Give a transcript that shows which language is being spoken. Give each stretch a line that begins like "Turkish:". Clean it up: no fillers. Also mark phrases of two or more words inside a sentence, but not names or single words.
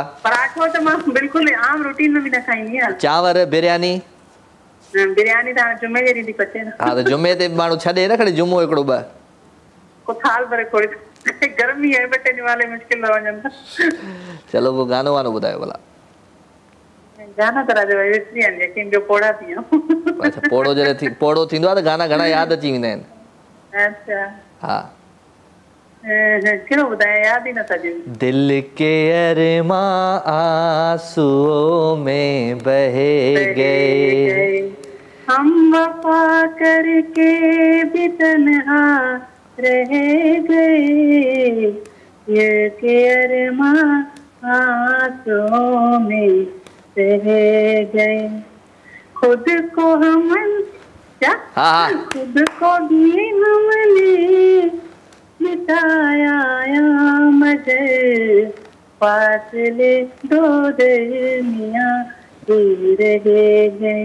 Sindhi: पराठो त मां बिल्कुलु आम रूटीन में बि न खाईंदी आहियां चांवर बिरयानी त जुमे जे ॾींहुं थी पचे न हा त जुमे ते माण्हू छॾे न खणी जुमो हिकिड़ो ॿ को थाल भरे थोरी गर्मी आहे 2 टे ॾींहं वाले मुश्किल न वञनि चलो को गानो वानो ॿुधायो भला गाना त राजा भाई विसरी आहिनि लेकिन जो पोड़ा थी अच्छा पोड़ो जरे थी पोड़ो थींदो आहे त गाना घणा यादि अची वेंदा आहिनि अच्छा हा कहिड़ो ॿुधायां यादि ई नथा अचनि
Hindi: दिल के अरमां आंसुओं में बहे गए हम वफा करके भी तन्हा रह गए ये के अरमां आंसुओं में बह गए खुद को हम क्या खुद को भी हमने मिटाया मगर फासले दो दरमियां रह गए